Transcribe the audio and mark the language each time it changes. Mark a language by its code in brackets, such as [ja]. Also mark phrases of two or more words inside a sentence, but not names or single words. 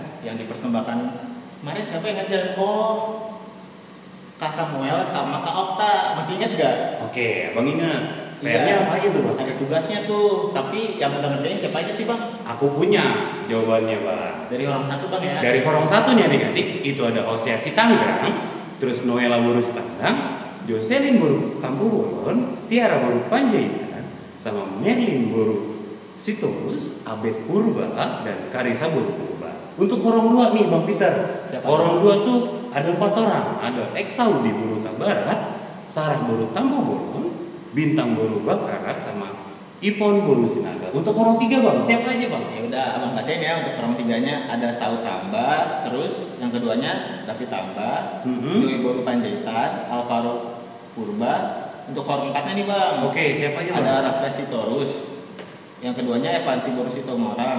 [id] yang dipersembahkan kemarin siapa yang ngajar? Oh, Kak Samuel sama Kak Okta, masih ingat gak? Oke, Bang ingat. Iya. PR-nya apa aja tuh Bang? Ada tugasnya tuh, tapi yang udah ngerjain siapa aja sih bang? Aku punya jawabannya Bang. Dari orang satu bang ya? Dari Horong satunya adik-adik, itu ada Osia Sitanggang, terus Noela Boru Sitanggang, Jocelyn Boru Tampu Bolon, Tiara Boru Panjaitan, sama Merlin Boru Sitorus, Abed Purba, dan Karisa Boru Purba. Untuk Horong 2 nih Bang Peter. Siapa? Horong 2 tuh ada 4 orang. Ada Eksaudi Boru Barat, Sarah Boru Tampu Bolon, Bintang Boru Bakara, sama Ivon Boru Sinaga. Untuk Horong 3 Bang, siapa aja Bang? Ya udah abang bacain ya. Untuk orang tiganya ada Sau Tamba, terus yang keduanya David Tamba, Joy Boru Panjaitan, Alvaro Purba. Untuk orang empatnya nih bang, Oke, siapa aja Bang? ada Raffles Sitorus, yang keduanya Evanti Boru Sitomorang.